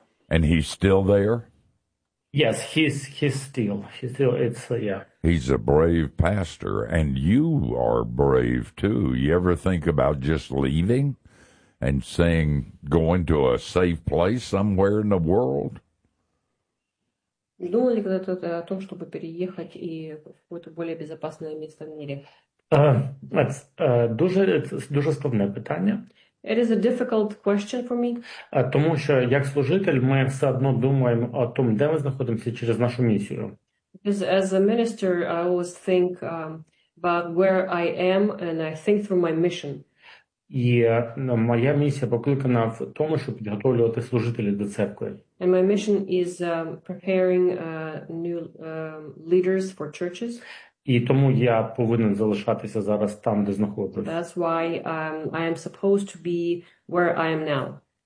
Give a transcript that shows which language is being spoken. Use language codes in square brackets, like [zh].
[en] And he's still there? Yes, he's still, it's, yeah. He's a brave pastor, and you are brave, too. You ever think about just leaving and saying, going to a safe place somewhere in the world? [ru] Думали когда-то о том, чтобы переехать и в какое-то более безопасное место в мире? [uk] Дуже складне питання. [en] It is a difficult question for me. [uk] Тому що як служитель ми все одно думаємо о тому, де ми знаходимося через нашу місію. [en] Because as a minister, I always think about where I am and I think through my mission. [uk] І моя місія покликана в тому, щоб підготовлювати служителів до церкви. [en] And my mission is preparing new leaders for churches. [uk] І тому я повинен залишатися зараз там, де знаходжусь. [en] That's why I am supposed to be where I am now.